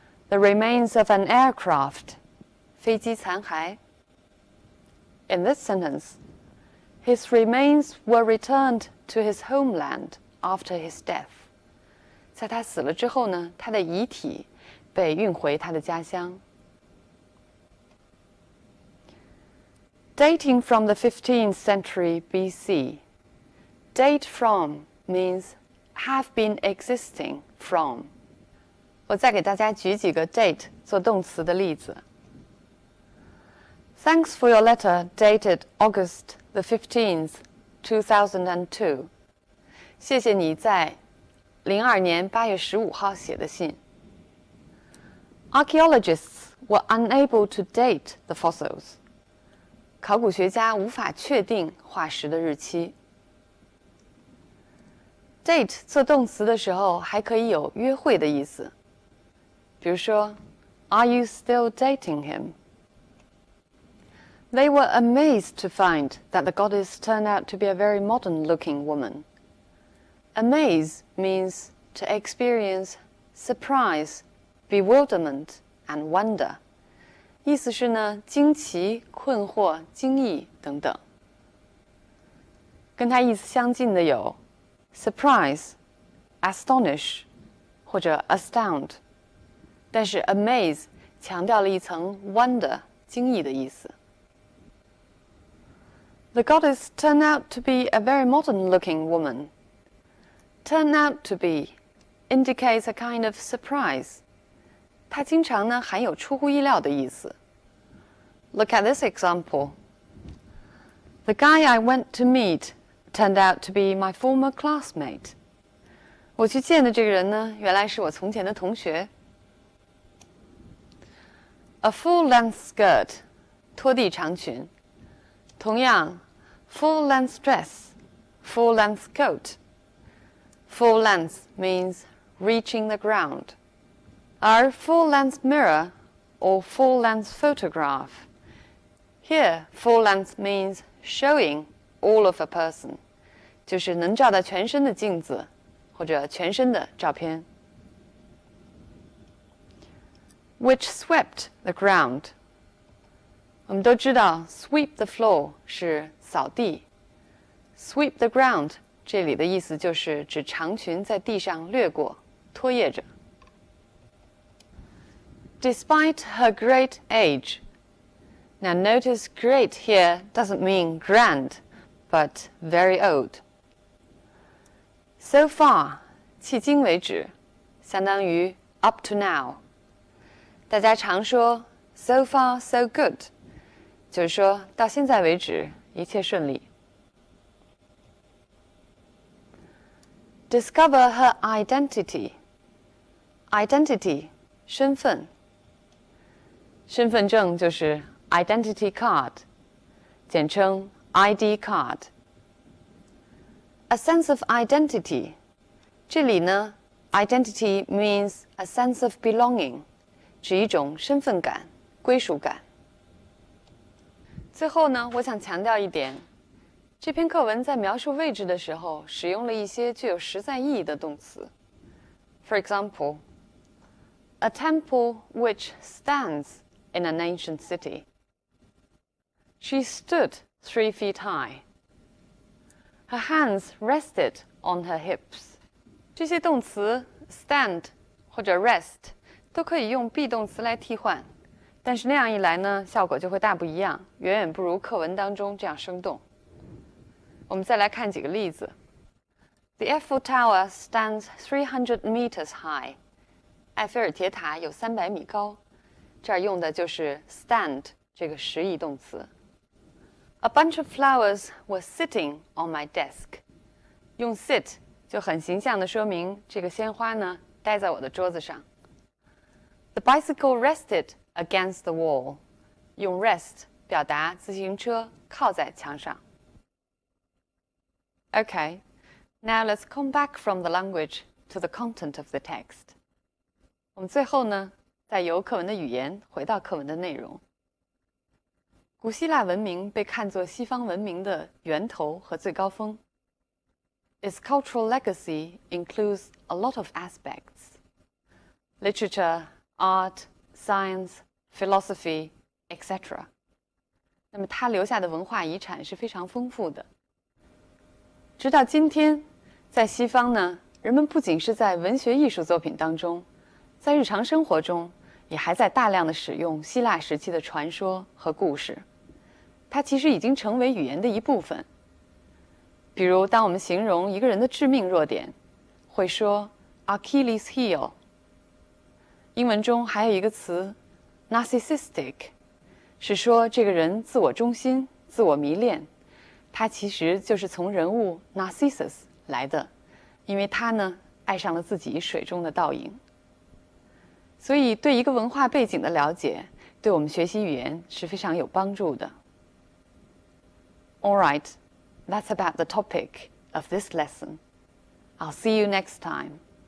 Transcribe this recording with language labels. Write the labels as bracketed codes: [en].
[en] The remains of an aircraft [zh] 飞机残骸。 [en] In this sentence, his remains were returned to his homeland after his death. [zh] 在他死了之后呢，他的遗体被运回他的家乡。 [en] Dating from the 15th century BC. Date from means have been existing from. [zh] 我再给大家举几个 date 做动词的例子。 [en] Thanks for your letter dated August the 15th, 2002. [zh] 谢谢你在02年8月15号写的信。 [en] Archaeologists were unable to date the fossils. [zh] 考古学家无法确定化石的日期。 Date 做动词的时候还可以有约会的意思，比如说 [en] Are you still dating him? They were amazed to find that the goddess turned out to be a very modern-looking woman. Amaze means to experience surprise, bewilderment, and wonder. [zh] 意思是呢，惊奇、困惑、惊异等等。跟它意思相近的有 surprise, astonish 或者 astound， 但是 amaze 强调了一层 wonder 惊异的意思。 [en] The goddess turned out to be a very modern-looking woman. Turn out to be indicates a kind of surprise. [zh] 它经常呢含有出乎意料的意思。 [en] Look at this example. The guy I went to meet turned out to be my former classmate. [zh] 我去见的这个人呢，原来是我从前的同学。 [en] A full-length skirt, [zh] 拖地长裙。 [en] 同样 full-length dress, full-length coat. Full length means reaching the ground. 而 full-length mirror or full-length photograph. Here, full-length means showing all of a person. [zh] 就是能照到全身的镜子或者全身的照片。 [en] Which swept the ground. [zh] 我们都知道 [en] sweep the floor 是扫地。 [zh] Sweep the ground 这里的意思就是指长裙在地上掠过，拖曳着。 [en] Despite her great age. Now notice great here doesn't mean grand, but very old. So far, [zh] 迄今为止，相当于 [en] up to now. [zh] 大家常说 [en] so far so good, [zh] 就是说到现在为止一切顺利。 [en] Discover her identity. [zh] Identity 身份，身份证就是 identity card， 简称 ID card。 [en] A sense of identity， 这里呢 identity means a sense of belonging， [zh] 指一种身份感、归属感。最后呢，我想强调一点，这篇课文在描述位置的时候，使用了一些具有实在意义的动词。 [en] For example, a temple which stands in an ancient city. She stood 3 feet high. Her hands rested on her hips. [zh] 这些动词 stand 或者 rest 都可以用 be 动词来替换，但是那样一来呢，效果就会大不一样，远远不如课文当中这样生动。我们再来看几个例子。 [en] The Eiffel Tower stands 300 meters high. [zh] 埃菲尔铁塔有300米高，这儿用的就是 stand 这个实义动词。 [en] A bunch of flowers were sitting on my desk. [zh] 用 sit 就很形象地说明这个鲜花呢待在我的桌子上。 [en] The bicycle rested against the wall. 用 rest [zh] 表达自行车靠在墙上。 [en] Okay, now let's come back from the language to the content of the text. [zh] 我们最后呢，再由课文的语言回到课文的内容。古希腊文明被看作西方文明的源头和最高峰。 [en] Its cultural legacy includes a lot of aspects: literature, art, science, philosophy, etc. [zh] 那么它留下的文化遗产是非常丰富的。直到今天，在西方呢，人们不仅是在文学艺术作品当中，在日常生活中也还在大量的使用希腊时期的传说和故事。它其实已经成为语言的一部分。比如，当我们形容一个人的致命弱点，会说 Achilles heel。英文中还有一个词 narcissistic， 是说这个人自我中心、自我迷恋。它其实就是从人物 Narcissus 来的，因为他呢爱上了自己水中的倒影。所以，对一个文化背景的了解，对我们学习语言是非常有帮助的。 [en] All right, that's about the topic of this lesson. I'll see you next time.